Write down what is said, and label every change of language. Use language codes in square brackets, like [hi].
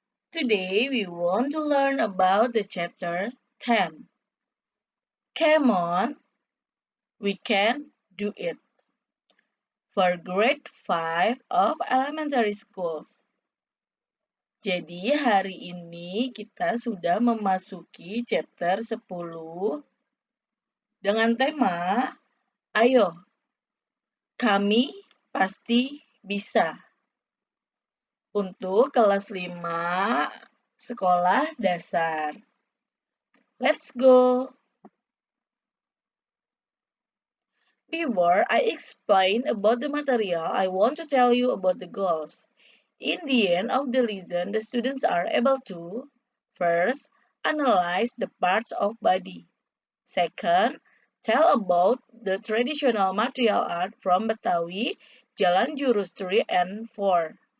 [en] Today we want to learn about the chapter 10. Come on, we can do it. For grade 5 of elementary schools. [id] Jadi hari ini kita sudah memasuki chapter 10 dengan tema Ayo, kami pasti bisa. Untuk kelas 5 sekolah dasar. [en] Let's go! Before I explain about the material, I want to tell you about the goals. In the end of the lesson, the students are able to first, analyze the parts of body. Second, tell about the traditional material art from Betawi, Jalan Jurus 3 and 4.